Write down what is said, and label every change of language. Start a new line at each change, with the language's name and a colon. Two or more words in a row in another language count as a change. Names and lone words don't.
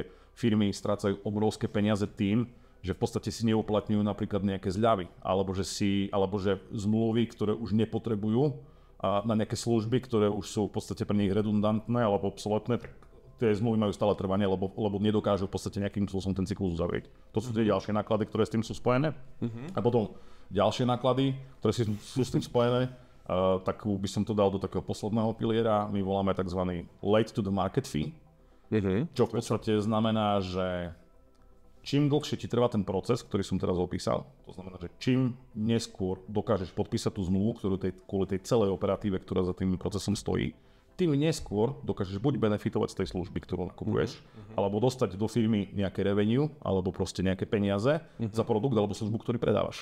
Slovak: Firmy strácajú obrovské peniaze tým, že v podstate si neuplatňujú napríklad nejaké zľavy, alebo že zmluvy, ktoré už nepotrebujú na nejaké služby, ktoré už sú v podstate pre nich redundantné alebo obsoletné, tak tie zmluvy majú stále trvanie, lebo nedokážu v podstate nejakým spôsobom ten cyklus uzavrieť. To sú tie ďalšie náklady, ktoré s tým sú spojené. A potom ďalšie náklady, ktoré sú s tým spojené, tak by som to dal do takého posledného piliera. My voláme tzv.
English: Late to the market fee,
Slovak: čo v podstate znamená, že čím dlhšie ti trvá ten proces, ktorý som teraz opísal, to znamená, že čím neskôr dokážeš podpísať tú zmluvu, ktorú kvôli tej celej operatíve, ktorá za tým procesom stojí, tým neskôr dokážeš buď benefitovať z tej služby, ktorú nakupuješ, alebo dostať do firmy nejaké revenue, alebo proste nejaké peniaze za produkt alebo službu, ktorý predávaš.